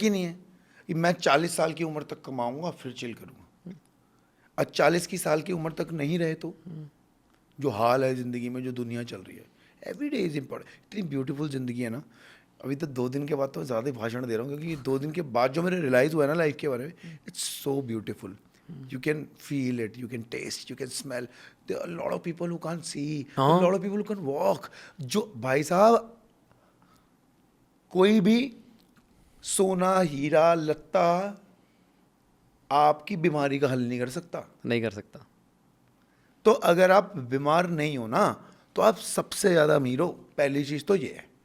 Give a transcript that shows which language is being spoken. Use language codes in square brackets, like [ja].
[hi] की नहीं है कि मैं 40 साल की उम्र तक कमाऊंगा फिर चिल करूंगा। आज 40 की साल की उम्र तक नहीं रहे तो जो हाल है ज़िंदगी में, जो दुनिया चल रही है, [en] Every day is important. [hi] इतनी ब्यूटीफुल ज़िंदगी है ना। अभी तो 2 दिन के बाद तो ज़्यादा ही भाषण दे रहा हूँ क्योंकि 2 दिन के बाद जो मेरे रियलाइज़ हुआ है ना लाइफ के बारे में, [en] It's so beautiful. You can feel it, you can taste, you can smell. There are a lot of people who can't see, there are a lot of people who can walk. [hi] जो भाई साहब कोई भी सोना हीरा लत्ता आपकी बीमारी का हल नहीं कर सकता। नहीं कर सकता। तो अगर आप बीमार नहीं हो ना तो आप सबसे ज़्यादा अमीर हो। पहली चीज़ तो ये है।